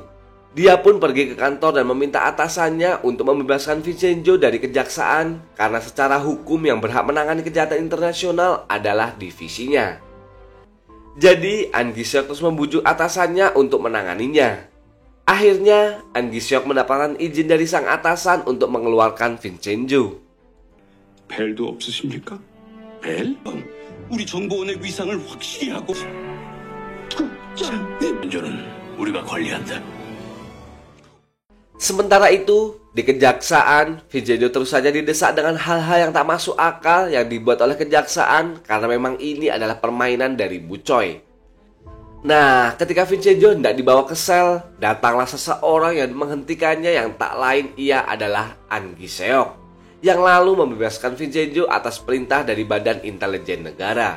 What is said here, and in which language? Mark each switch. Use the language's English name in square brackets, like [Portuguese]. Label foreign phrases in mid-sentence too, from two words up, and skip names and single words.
[Indonesian] Dia pun pergi ke kantor dan meminta atasannya untuk membebaskan Vincenzo dari kejaksaan karena secara hukum yang berhak menangani kejahatan internasional adalah divisinya. Jadi, An Gi-seok terus membujuk atasannya untuk menanganinya. Akhirnya, An Gi-seok mendapatkan izin dari sang atasan untuk mengeluarkan Vincenzo. [Korean] 벨도 없으십니까? 벨? 우리 정보원의 위상을 확실히 하고 벤조는 우리가 관리한다. [Indonesian] Sementara itu, di kejaksaan, Vincenzo terus saja didesak dengan hal-hal yang tak masuk akal yang dibuat oleh kejaksaan karena memang ini adalah permainan dari Bu Choi. Nah, ketika Vincenzo hendak dibawa ke sel, datanglah seseorang yang menghentikannya yang tak lain ia adalah An Gi-seok yang lalu membebaskan Vincenzo atas perintah dari Badan Intelijen Negara.